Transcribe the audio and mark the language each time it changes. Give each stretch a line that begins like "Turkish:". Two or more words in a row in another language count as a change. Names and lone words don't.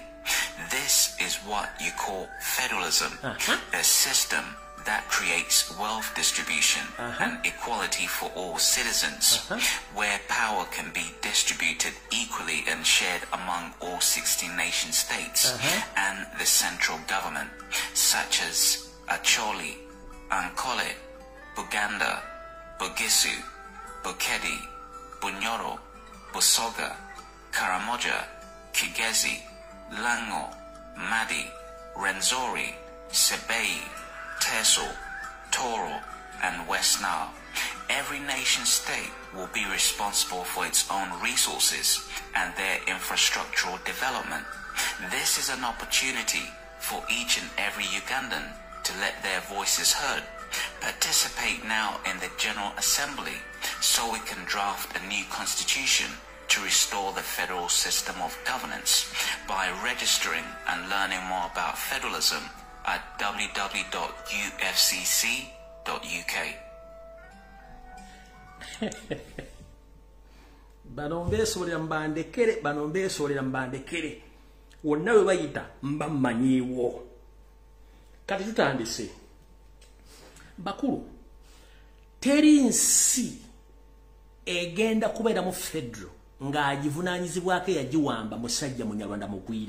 English: This is what you call federalism, a system that creates wealth distribution and equality for all citizens, where power can be distributed equally and shared among all 16 nation states and the central government, such as Acholi, Ankole, Buganda, Bugisu, Bukedi, Bunyoro, Busoga, Karamoja, Kigezi, Lango, Madi, Renzori, Sebei, Teso, Toro, and West Nile. Every nation state will be responsible for its own resources and their infrastructural development. This is an opportunity for each and every Ugandan to let their voices heard. Participate now in the General Assembly so we can draft a new constitution to restore the federal system of governance by registering and learning more about federalism at www.ufcc.uk.
Ganda: banombeesolera mbandekere wonna we bayita mba mmanyiiwo. Kati tutandise bakulu, teri nsi egenda kubeera mu federal ng'agivunaanyizibwako yagiwamba musajja munyarwanda mugwira.